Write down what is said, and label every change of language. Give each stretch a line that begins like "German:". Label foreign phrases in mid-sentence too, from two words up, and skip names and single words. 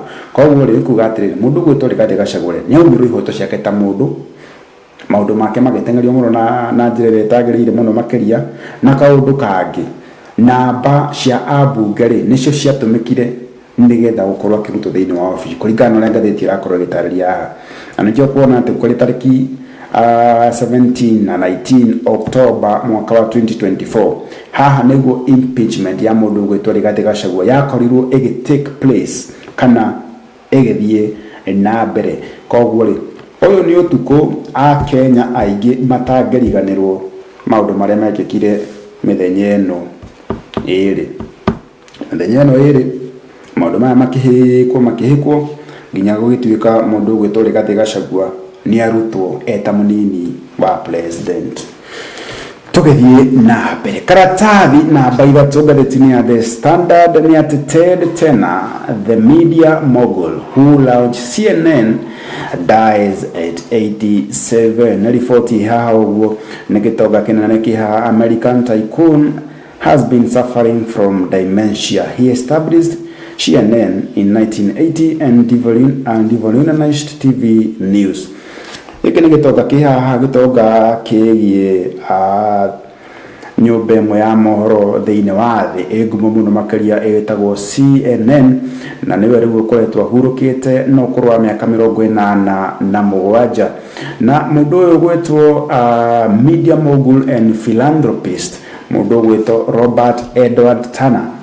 Kikuyu: Koguo rĩ kuga atĩrĩrĩ mũndũ gwĩtwo Rigathi Gachagua nĩaumirwo ihoto ciake ta mũndũ, maũndũ make magĩtengerio mũno na njĩra ĩrĩa ĩtagĩrĩire mũno makĩria, na kaũndũ kangĩ namba cia ambunge rĩ nĩcio ciatũmĩkire nigetha gukorwo akirutwo thiini wa ofici kuringana na ngathĩti irakorwo ĩgĩtarĩria haha. Na nĩkĩo kuona atĩ kũrĩ tarĩki 17 na 19 October mwaka wa 2024 haha nĩguo impeachment ya mũndũ gwĩtwo Rigathi Gachagua yakorirwo
English: take place
Kikuyu: kana ĩgĩthiĩ na mbere. Koguo rĩ ũyũ nĩ ũtukũ a Kenya aingĩ matangĩriganĩrwo maũndũ marĩa mekĩkire mĩthenya ĩno ĩrĩ maũndũ maya makĩhĩkwo nginya gũgĩtuĩka mũndũ gwĩtwo Rigathi Gachagua nĩ arutwo eta mũnini wa president. Tũgĩthiĩ na mbere karatathi namba 3 ngathĩti-inĩ ya The Standard nĩ atĩ Ted Turner,
English: the media mogul who launched CNN, dies at 87.
Kikuyu: Riboti haha ũguo nĩ gĩtonga kĩnene kĩa
English: American tycoon has been suffering from dementia. He established CNN in 1980 and revolutionized TV news.
Kikuyu: Hiki nĩ gĩtonga gĩtonga kĩgiĩ nyũmba ĩmwe ya mohoro thĩinĩ wa thĩ ĩngumo mũno makĩria ĩtagwo CNN, na nĩwe rĩu ũkoretwo ahurũkĩte no ũkũrũ wa mĩaka 87, na mũndũ ũyũ gwĩtwo
English: media mogul and philanthropist,
Kikuyu: mũndũ gwĩtwo Robert Edward Turner